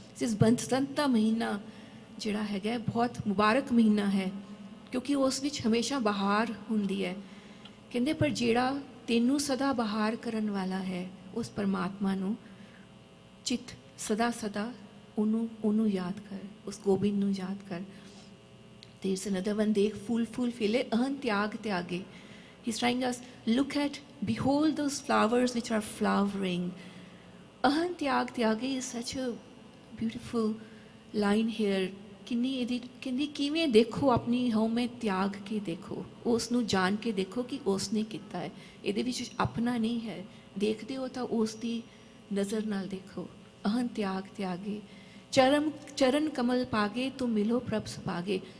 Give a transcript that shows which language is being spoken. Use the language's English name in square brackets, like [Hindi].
[Punjabi] This Basanta महीना ਜਿਹੜਾ ਹੈਗਾ ਬਹੁਤ ਮੁਬਾਰਕ ਮਹੀਨਾ ਹੈ ਕਿਉਂਕਿ ਉਸ ਵਿੱਚ ਹਮੇਸ਼ਾ ਬਹਾਰ ਹੁੰਦੀ ਹੈ. ਕਹਿੰਦੇ ਪਰ ਜਿਹੜਾ ਤੈਨੂੰ ਸਦਾ ਬਹਾਰ ਕਰਨ ਵਾਲਾ ਹੈ ਉਸ ਪਰਮਾਤਮਾ ਨੂੰ ਚਿੱਤ ਸਦਾ ਸਦਾ ਉਹਨੂੰ ਯਾਦ ਕਰ, ਉਸ ਗੋਬਿੰਦ ਨੂੰ ਯਾਦ ਕਰ. [English] There's another one, [Punjabi] ਦੇਖ ਫੂਲ ਫੂਲ ਫਿਲੇ ਅਹੰ ਤਿਆਗ ਤਿਆਗੇ. [English] He's trying us, look at, behold those flowers which are flowering. [Punjabi] ਅਹੰ ਤਿਆਗ ਤਿਆਗੇ [English] is such a beautiful line here. [Punjabi] ਕਿੰਨੀ ਇਹਦੀ ਕਹਿੰਦੀ ਕਿਵੇਂ ਦੇਖੋ ਆਪਣੀ ਹਉਮੈ ਤਿਆਗ ਕੇ ਦੇਖੋ, ਉਸ ਨੂੰ ਜਾਣ ਕੇ ਦੇਖੋ ਕਿ ਉਸ ਨੇ ਕੀਤਾ ਹੈ. ਇਹਦੇ ਵਿੱਚ ਆਪਣਾ ਨਹੀਂ ਹੈ, ਦੇਖਦੇ ਹੋ ਤਾਂ ਉਸ ਦੀ ਨਜ਼ਰ ਨਾਲ ਦੇਖੋ. ਅਹੰ ਤਿਆਗ ਤਿਆਗੇ ਚਰਨ ਕਮਲ ਪਾਗੇ ਤੁਮ ਮਿਲੋ ਪ੍ਰਭ ਸੁਭਾਗੇ.